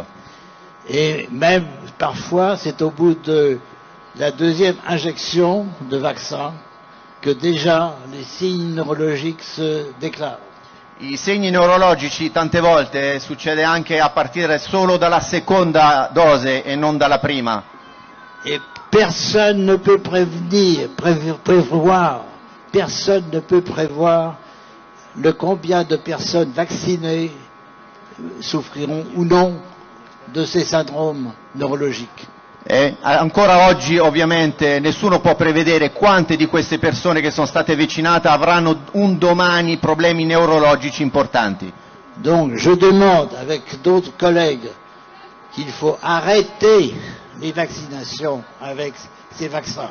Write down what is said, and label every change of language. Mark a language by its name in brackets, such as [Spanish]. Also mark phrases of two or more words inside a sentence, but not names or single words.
[French] Et même parfois, c'est au bout de la deuxième injection de vaccin que déjà les signes neurologiques se déclarent. [Italian] I segni neurologici tante volte succede anche a partire solo dalla seconda dose e non dalla prima. [French] Et personne ne peut personne ne peut prévoir le combien de personnes vaccinées souffriront ou non de ces syndromes neurologiques. [Italian] E ancora oggi ovviamente nessuno può prevedere quante di queste persone che sono state vaccinate avranno un domani problemi neurologici importanti. [French] Donc je demande avec d'autres collègues qu'il faut arrêter les vaccinations avec ces vaccins.